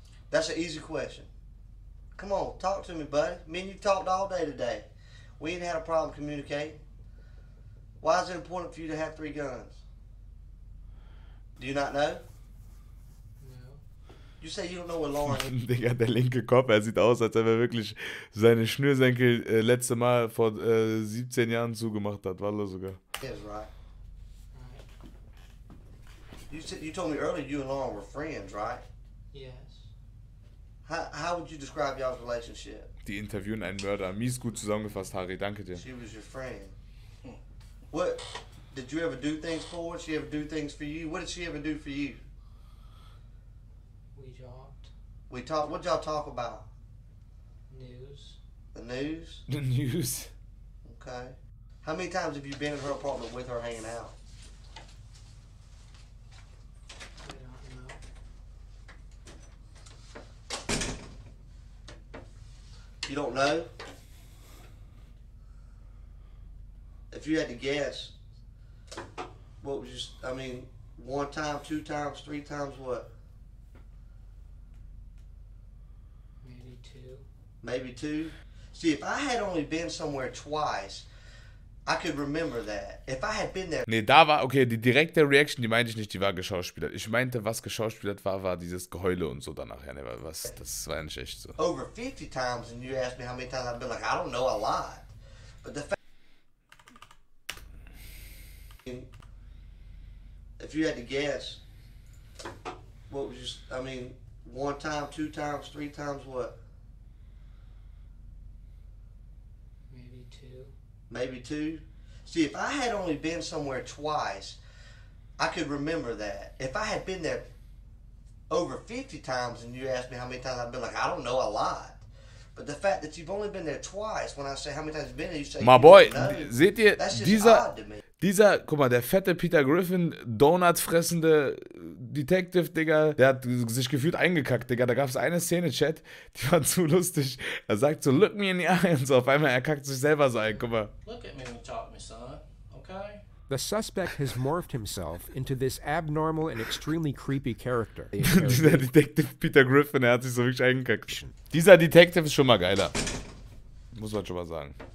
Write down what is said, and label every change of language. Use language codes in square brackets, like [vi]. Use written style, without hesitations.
[en] That's an easy question. Come on, talk to me, buddy. Me and you talked all day today. We ain't had a problem communicating. Why is it important for you to have 3 guns? Do you not know? No. You say you don't know what Lauren... [de] Digga, der linke Kopf, er sieht aus, als ob er wirklich seine Schnürsenkel letzte Mal vor 17 Jahren zugemacht hat. Wallah sogar. [en] Yes, right. You told me earlier you and Lauren were friends, right? Yes. How would you describe y'all's relationship? [de] Die interviewen einen Mörder. Mies gut zusammengefasst, Harry. Danke dir. [en] She was your friend. What? Did you ever do things for her? Did she ever do things for you? What did she ever do for you? We talked. We talked. What y'all talk about? News. The news? The news. Okay. How many times have you been in her apartment with her hanging out? I don't know. You don't know? If you had to guess, what was just, I mean, 1 time, 2 times, 3 times, what? Maybe 2. Maybe 2? See, if I had only been somewhere twice, I could remember that. If I had been there... [de] Nee, da war, okay, die direkte Reaction, die meinte ich nicht, die war geschauspielert. Ich meinte, was geschauspielert war dieses Geheule und so danach. Ja, nee, was, das war ja nicht echt so. [en] Over 50 times, and you asked me how many times I've been like, I don't know, a lot. But the fact... If you had to guess, what was just, I mean, 1 time, 2 times, 3 times, what? Maybe 2. Maybe 2? See, if I had only been somewhere twice, I could remember that. If I had been there over 50 times and you asked me how many times I've been like, I don't know, a lot. But the fact that you've only been there twice, when I say how many times you've been there, you say, My boy, know, [de] seht ihr, [en] that's just odd to me. [de] guck mal, der fette Peter Griffin, Donut fressende Detective, Digga, der hat sich gefühlt eingekackt, Digga. Da gab es eine Szene, Chat, die war zu lustig. Er sagt so, [en] look me in the eye [de] und so, auf einmal, er kackt sich selber so ein, guck mal. [en] Look at me when you talk to me, son, okay? The suspect has morphed himself into this abnormal and extremely creepy character. [de] Dieser Detective Peter Griffin, er hat sich so wirklich eingekackt. Dieser Detective ist schon mal geiler. Muss man schon mal sagen.